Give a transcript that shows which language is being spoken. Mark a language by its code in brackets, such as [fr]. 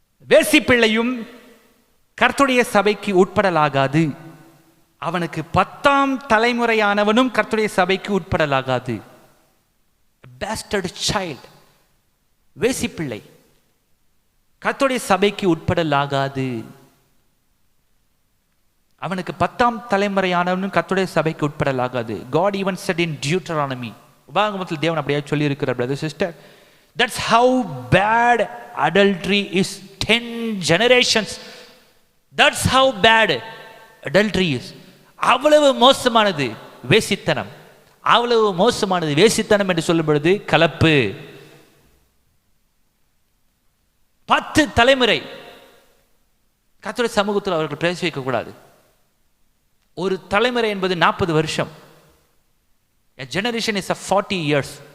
[ta] வேசி பிள்ளையும் கர்த்தருடைய சபைக்கு உட்படலாகாது, அவனுக்கு 10ஆம் தலைமுறையானவனும் கர்த்தருடைய சபைக்கு உட்படலாகாது. [en] bastard child, [ta] வேசி பிள்ளை கர்த்தருடைய சபைக்கு உட்படலாகாது. அவனுக்கு 10ஆம் தலைமுறையானவனும் கர்த்தருடைய சபைக்கு உட்படலாகாது. [en] God even said in Deuteronomy, [ta] உபாகமத்தில் தேவன் அப்படியே சொல்லி இருக்கிறார் [en] brother sister. That's how bad adultery is. 10 generations. That's how bad adultery is. [ta] அவ்வளவு மோசமானது வேசித்தனம், அவ்வளவு மோசமானது வேசித்தனம் என்று சொல்லும் பொழுது கலப்பு. 10 தலைமுறை கர்த்தருடைய சமூகத்தில் அவர்கள் பிரவேசிக்க கூடாது. ஒரு தலைமுறை என்பது 40 வருஷம். [en] A generation is a 40 years.